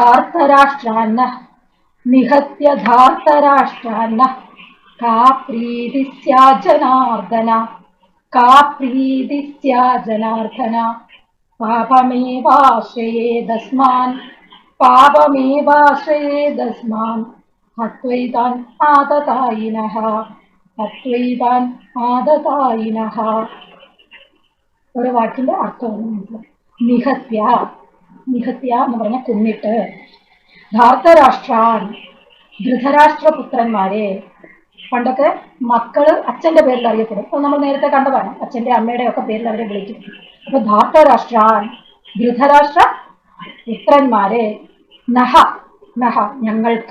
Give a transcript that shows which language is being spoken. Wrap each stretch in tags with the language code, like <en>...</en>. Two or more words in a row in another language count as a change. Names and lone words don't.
<sa>धार्तराष्ट्रान्न का प्रीति स्या जनार्दन पापमेवाश्रयेदस्मान् हत्वैतान् आततायिनः.</sa> <ml>ഒരു വാക്കിന്റെ അർത്ഥം നിഹത്യ എന്ന് പറഞ്ഞ കൊന്നിട്ട്, ധാർത്തരാഷ്ട്രാൻ ധൃതരാഷ്ട്രപുത്രന്മാരെ. പണ്ടൊക്കെ മക്കള് അച്ഛന്റെ പേരിൽ അറിയപ്പെടും. അപ്പൊ നമ്മൾ നേരത്തെ കണ്ടതാണ്, അച്ഛന്റെ അമ്മയുടെ ഒക്കെ പേരിൽ അവരെ വിളിക്കും. അപ്പൊ ധാർത്തരാഷ്ട്രാൻ ധൃതരാഷ്ട്ര പുത്രന്മാരെ നഹ ഞങ്ങൾക്ക്.</ml>